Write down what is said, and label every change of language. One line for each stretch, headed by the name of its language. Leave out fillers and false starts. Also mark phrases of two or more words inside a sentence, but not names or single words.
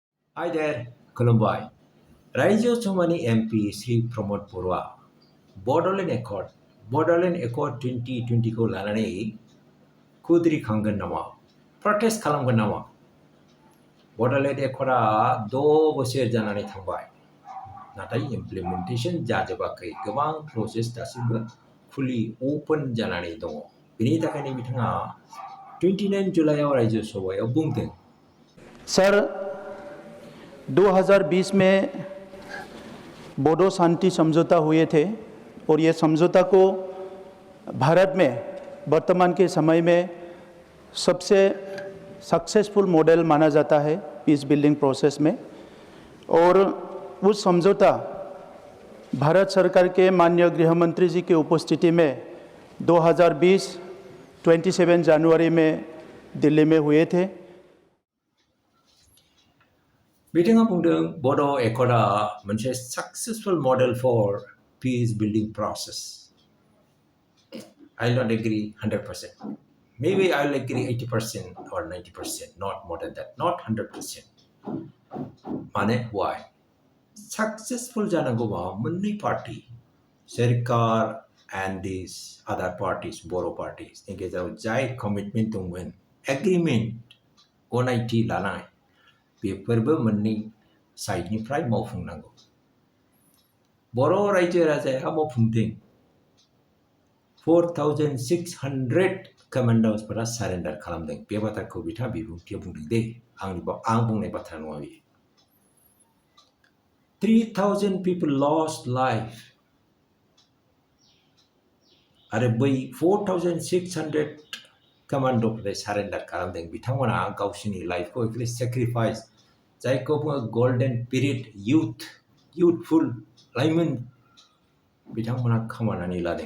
English: Hi there,
Bodo: Kolumbai. Raijo Somani MP Sri Pramod Purwa. Borderland Accord 2020 ko lalane kudri khangan nama. Protest kalamgan nama. Borderland Accorda 2 बोसोर जानानै थांबाय. नाथाय implementation जाजोबाखै. गोबां process दासिमबो
English: fully open
Bodo: जानानै दङ. बेनि थाखायनो बिथाङा 29 जुलाइआव रायजो सभायाव बुंदों।
Hindi: सर 2020 में बोडो शांति समझौता हुए थे और ये समझौता को भारत में वर्तमान के समय में सबसे
English: successful model
Hindi: माना जाता है
English: peace building process
Hindi: में। और उस समझौता भारत सरकार के माननीय गृह मंत्री जी की उपस्थिति में 2020 27 जनवरी में दिल्ली में हुए थे।
Bodo: बिथाङा बुंदों बड' एकर्डआ मोनसे
English: successful model for peace building process. I don't agree 100%. Maybe I'll agree 80% or 90%, not more than that, not 100%.
Bodo: माने why? Successful जानांगौबा मोननै पार्टी सरकार
English: and these other parties,
Bodo: बर' parties नि गेजेराव जाय कमिटमेन्ट दंमोन, एग्रीमेन्ट गनायथि लानाय बेफोरबो मोननै साइडनिफ्राय मावफुंनांगौ। बर' रायजो राजाया मावफुंदों। 4,600 कमान्डर्सफोरा सारेन्डार खालामदों। बे बाथ्राखौ बिथाङा बिबुंथियाव बुंदों दे। आं बुंनाय बाथ्रा नङा बेयो।
English: 3,000 people lost life
Bodo: आरो बै 4,600 कमान्डरफोरा सारेन्डार खालामदों। बिथांमोना गावसोरनि लाइफखौ
English: actually sacrifice
Bodo: जायखौ बुङो
English: golden period
Bodo: युथफुल लाइमोन बिथांमोना खोमानानै लादों।